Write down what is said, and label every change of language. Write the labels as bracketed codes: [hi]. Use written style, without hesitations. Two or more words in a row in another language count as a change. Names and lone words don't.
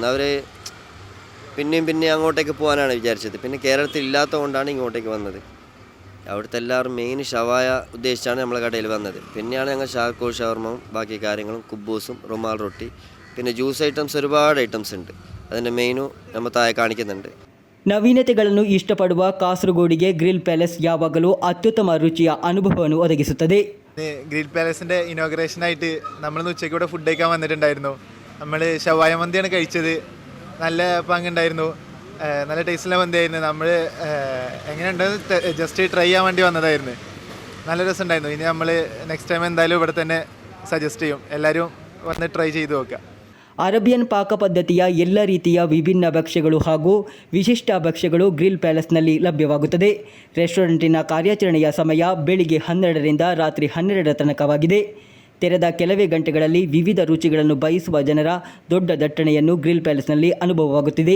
[ml] അവർ പിന്നെയും അങ്ങോട്ടേക്ക് പോകാനാണ് വിചാരിച്ചത്. പിന്നെ കേരളത്തിൽ ഇല്ലാത്തതുകൊണ്ടാണ് ഇങ്ങോട്ടേക്ക് വന്നത്. അവിടുത്തെ എല്ലാവരും മെയിൻ ഷവായ ഉദ്ദേശിച്ചാണ് നമ്മളെ കടയിൽ വന്നത്. പിന്നെയാണ് ഞങ്ങൾ ഷാർക്കോൾ ഷവർമയും ബാക്കി കാര്യങ്ങളും, കുബൂസും, റുമാൽ റൊട്ടി, പിന്നെ [en] juice items [ml] ഒരുപാട് ഐറ്റംസ് ഉണ്ട്. അതിൻ്റെ മെയിനും നമ്മൾ താഴെ കാണിക്കുന്നുണ്ട്. [kn] ನವೀನತೆಗಳನ್ನು ಇಷ್ಟಪಡುವ ಕಾಸರಗೋಡಿಗೆ ಗ್ರಿಲ್ ಪ್ಯಾಲೇಸ್ ಯಾವಾಗಲೂ ಅತ್ಯುತ್ತಮ ರುಚಿಯ ಅನುಭವವನ್ನು ಒದಗಿಸುತ್ತದೆ. [ml] ഗ്രിൽ പാലസിൻ്റെ ഇനോഗ്രേഷനായിട്ട് നമ്മളിന്ന് ഉച്ചയ്ക്ക് ഇവിടെ ഫുഡ് കഴിക്കാൻ വന്നിട്ടുണ്ടായിരുന്നു. നമ്മൾ ഷവായ മന്തിയാണ് കഴിച്ചത്. നല്ല പങ്കുണ്ടായിരുന്നു. നല്ല ടേസ്റ്റുള്ള മന്തിയായിരുന്നു. നമ്മൾ എങ്ങനെയുണ്ടെന്ന് [en] just try [ml] ചെയ്യാൻ വേണ്ടി വന്നതായിരുന്നു. നല്ല രസമുണ്ടായിരുന്നു. ഇനി നമ്മൾ [en] next time [ml] എന്തായാലും ഇവിടെ തന്നെ സജസ്റ്റ് ചെയ്യും. എല്ലാവരും വന്ന് ട്രೈ ചെയ്ത് നോക്കുക. [kn] ಅರೇಬಿಯನ್ ಪಾಕ ಪದ್ಧತಿಯ ಎಲ್ಲ ರೀತಿಯ ವಿಭಿನ್ನ ಭಕ್ಷ್ಯಗಳು ಹಾಗೂ ವಿಶಿಷ್ಟ ಭಕ್ಷ್ಯಗಳು ಗ್ರಿಲ್ ಪ್ಯಾಲೇಸ್ನಲ್ಲಿ ಲಭ್ಯವಾಗುತ್ತದೆ. ರೆಸ್ಟೋರೆಂಟಿನ ಕಾರ್ಯಾಚರಣೆಯ ಸಮಯ ಬೆಳಿಗ್ಗೆ 12ರಿಂದ ರಾತ್ರಿ 12 ತನಕವಾಗಿದೆ. ತೆರೆದ ಕೆಲವೇ ಗಂಟೆಗಳಲ್ಲಿ ವಿವಿಧ ರುಚಿಗಳನ್ನು ಬಯಸುವ ಜನರ ದೊಡ್ಡ ದಟ್ಟಣೆಯನ್ನು ಗ್ರಿಲ್ ಪ್ಯಾಲೇಸ್ನಲ್ಲಿ ಅನುಭವವಾಗುತ್ತಿದೆ.